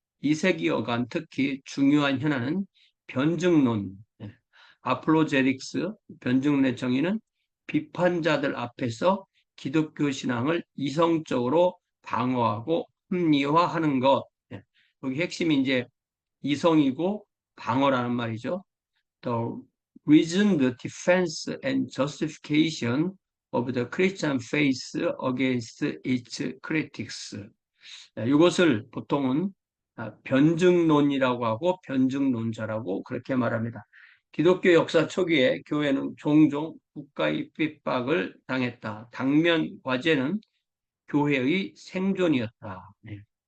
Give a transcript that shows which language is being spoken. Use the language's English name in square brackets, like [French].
[Korean] 이 세기여간 특히 중요한 현안은 변증론, 아폴로제틱스, 변증론의 정의는 비판자들 앞에서 기독교 신앙을 이성적으로 방어하고 합리화하는 것. 여기 핵심이 이제 이성이고 방어라는 말이죠. [English] The reasoned defense and justification of the Christian faith against its critics. [Korean] 이것을 보통은 변증론이라고 하고 변증론자라고 그렇게 말합니다. 기독교 역사 초기에 교회는 종종 국가의 핍박을 당했다. 당면 과제는 교회의 생존이었다. 네.